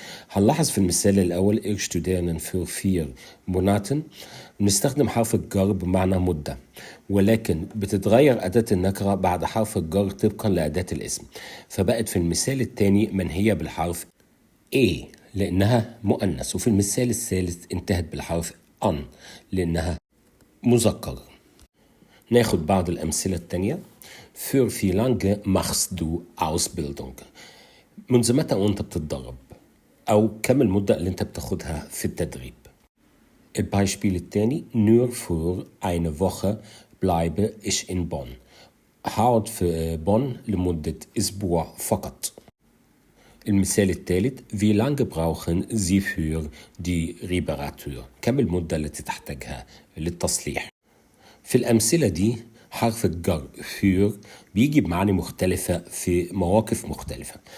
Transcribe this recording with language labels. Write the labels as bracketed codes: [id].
[ar] هنلاحظ في المثال الأول [de] ich studiere für 4 Monaten [ar] بنستخدم حرف الجر بمعنى مدة، ولكن بتتغير أداة النكرة بعد حرف الجر طبقا لأداة الاسم، فبقت في المثال الثاني منهية بالحرف A لأنها مؤنث، وفي المثال الثالث انتهت بالحرف an لأنها مذكر. ناخد بعض الأمثلة التانية. [de] Für wie lange machst du Ausbildung؟ [ar] منذ متى وانت بتتدرب، أو كم المدة اللي انت بتاخدها في التدريب. البايشبيل التاني [de] nur für eine Woche bleibe ich in Bonn. [ar] هقعد في بون لمدة أسبوع فقط. المثال الثالث [de] wie lange brauchen Sie für die Reparatur؟ [ar] كم المدة التي تحتاجها للتصليح. في الأمثلة دي حرف الجر für بيجي بمعاني مختلفة في مواقف مختلفة.